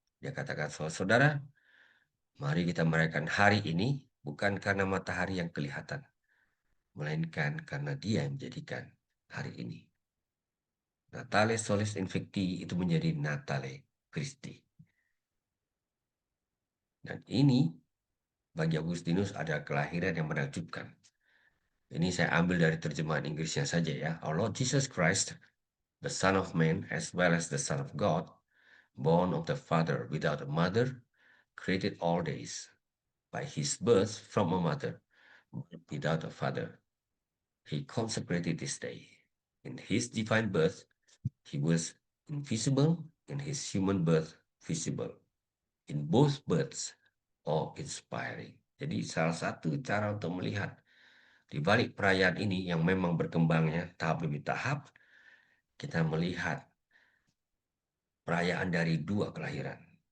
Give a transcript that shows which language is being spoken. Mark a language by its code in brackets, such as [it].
[id] Dia katakan, saudara, mari kita merayakan hari ini bukan karena matahari yang kelihatan, melainkan karena Dia yang menjadikan hari ini. Natale Solis Invicti itu menjadi Natale Christi. Dan ini bagi Augustinus ada kelahiran yang menakjubkan. Ini saya ambil dari terjemahan Inggrisnya saja ya. [en] Our Lord Jesus Christ, the Son of Man as well as the Son of God, born of the Father without a mother, created all days by his birth from a mother without a father. He consecrated this day. In his divine birth, he was invisible, in his human birth, visible. In both births, awe-inspiring. [id] Jadi salah satu cara untuk melihat di balik perayaan ini yang memang berkembangnya tahap demi tahap, kita melihat perayaan dari dua kelahiran.